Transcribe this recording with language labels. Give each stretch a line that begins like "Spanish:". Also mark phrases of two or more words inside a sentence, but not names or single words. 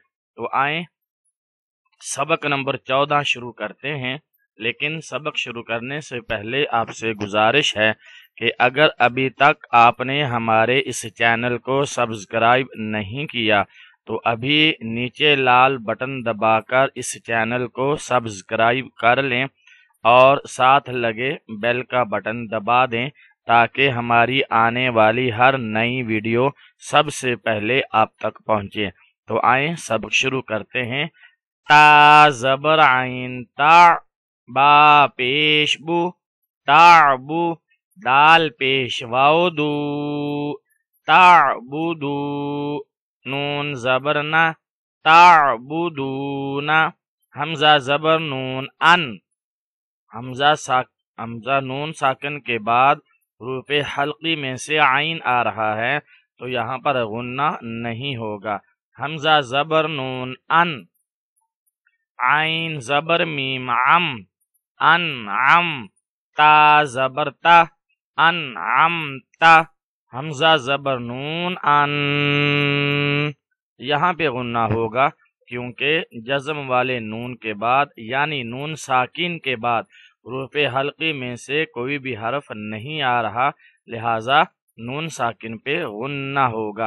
Urdu: تو آئیں سبق نمبر 14 شروع کرتے ہیں، لیکن سبق شروع کرنے سے پہلے آپ سے گزارش ہے کہ اگر ابھی تک آپ نے ہمارے اس چینل کو سبسکرائب نہیں کیا تو ابھی نیچے لال بٹن دبا کر اس چینل کو سبسکرائب کر لیں اور ساتھ لگے بیل کا بٹن دبا دیں تاکہ ہماری آنے والی ہر نئی ویڈیو سب سے پہلے آپ تک پہنچے۔ تو آئیں سبق شروع کرتے ہیں۔ تا زبر عین تا، با پیش بو، تعبو، دال پیش واو دو، تعبدو، نون زبر نا، تعبدون، حمزہ زبر نون ان، حمزہ نون ساکن کے بعد حروف حلقی میں سے عین آ رہا ہے تو یہاں پر غنہ نہیں ہوگا۔ حمزہ زبر نون ان، عین زبر میم عم، انعم، تا زبر تا، انعمتا، حمزہ زبر نون ان، یہاں پہ غنہ ہوگا کیونکہ جزم والے نون کے بعد یعنی نون ساکن کے بعد حروف حلقی میں سے کوئی بھی حرف نہیں آ رہا، لہذا نون ساکن پہ غنہ ہوگا۔